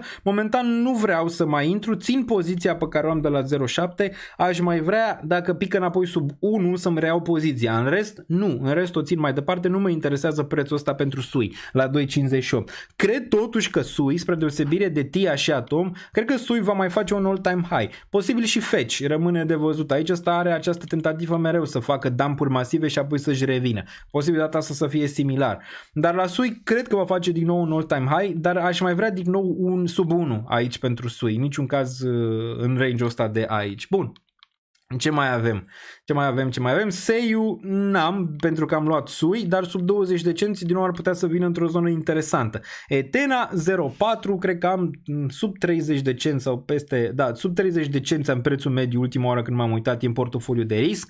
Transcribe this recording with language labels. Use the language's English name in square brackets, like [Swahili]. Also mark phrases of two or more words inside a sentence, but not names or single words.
[Romanian] Momentan nu vreau să mai intru, țin poziția pe care o am de la 0,7, aș mai vrea, dacă pică înapoi sub 1, să-mi reiau poziția. În rest, nu. În rest o țin mai departe, nu mă interesează prețul ăsta pentru SUI la 2,58. 98. Cred totuși că SUI, spre deosebire de TIA și Atom, cred că SUI va mai face un [English] all-time high. [Romanian] Posibil și Fetch, rămâne de văzut. Aici ăsta are această tentativă mereu să facă dumpuri masive și apoi să-și revină. Posibil data asta să fie similar. Dar la SUI cred că va face din nou un [English] all-time high, [Romanian] dar aș mai vrea din nou un sub 1 aici pentru SUI. Niciun caz în range-ul ăsta de aici. Bun. Ce mai avem? Ce mai avem? Seiyu n-am, pentru că am luat SUI, dar sub 20 de cenți din nou ar putea să vină într-o zonă interesantă. Etena 0,4, cred că am sub 30 de cenți sau peste, da, sub 30 de cenți am prețul mediu ultima oară când m-am uitat în portofoliu de risc.